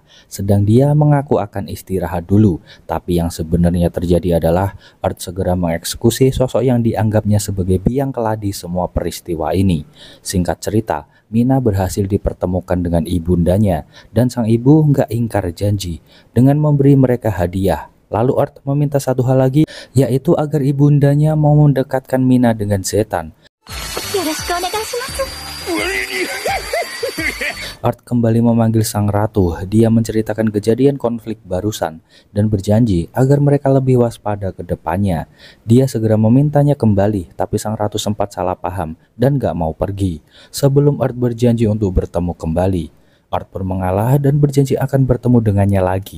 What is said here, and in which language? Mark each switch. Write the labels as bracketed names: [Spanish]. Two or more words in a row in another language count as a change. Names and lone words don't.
[Indonesian] Sedang dia mengaku akan istirahat dulu. Tapi yang sebenarnya terjadi adalah Art segera mengeksekusi sosok yang dianggapnya sebagai biang keladi semua peristiwa ini. Singkat cerita, Mina berhasil dipertemukan dengan ibundanya dan sang ibu nggak ingkar janji dengan memberi mereka hadiah. Lalu Art meminta satu hal lagi, yaitu agar ibundanya mau mendekatkan Mina dengan Zetan. [Japanese] よろしくお願いします。 [Indonesian] Art kembali memanggil sang ratu. Dia menceritakan kejadian konflik barusan dan berjanji agar mereka lebih waspada ke depannya. Dia segera memintanya kembali, tapi sang ratu sempat salah paham dan gak mau pergi. Sebelum Art berjanji untuk bertemu kembali, Art pun mengalah dan berjanji akan bertemu dengannya lagi.